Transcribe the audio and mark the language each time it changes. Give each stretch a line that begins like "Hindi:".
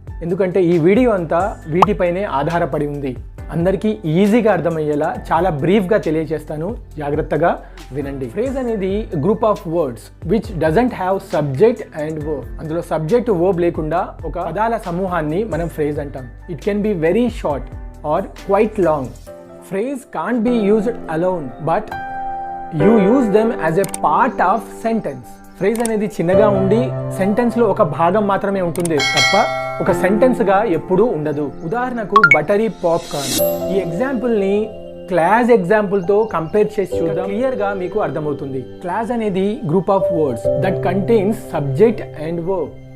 Telugu: ఎందుకంటే ఈ వీడియో అంతా వీటిపైనే ఆధారపడి ఉంది. అందరికీ ఈజీగా అర్థమయ్యేలా చాలా బ్రీఫ్గా తెలియజేస్తాను, జాగ్రత్తగా వినండి.
English: Phrase అనేది group of words which doesn't have subject and verb.
Telugu: అందులో సబ్జెక్ట్, వర్బ్ లేకుండా ఒక పదాల సమూహాన్ని మనం ఫ్రేజ్ అంటాం.
English: It can be very short or quite long. Phrase can't be used alone, but you use them as a part of sentence.
Telugu: Phrase అనేది చిన్నగా ఉండి సెంటెన్స్లో ఒక భాగం మాత్రమే ఉంటుంది తప్ప ఒక సెంటెన్స్గా ఎప్పుడూ ఉండదు. ఉదాహరణకు బటరీ పాప్కార్న్. ఈ ఎగ్జాంపుల్ని క్లాజ్ ఎగ్జాంపుల్తో కంపేర్ చేసి చూద్దాం. క్లియర్గా మీకు అర్థమవుతుంది.
English: Clause అనేది group of words that contains subject and verb.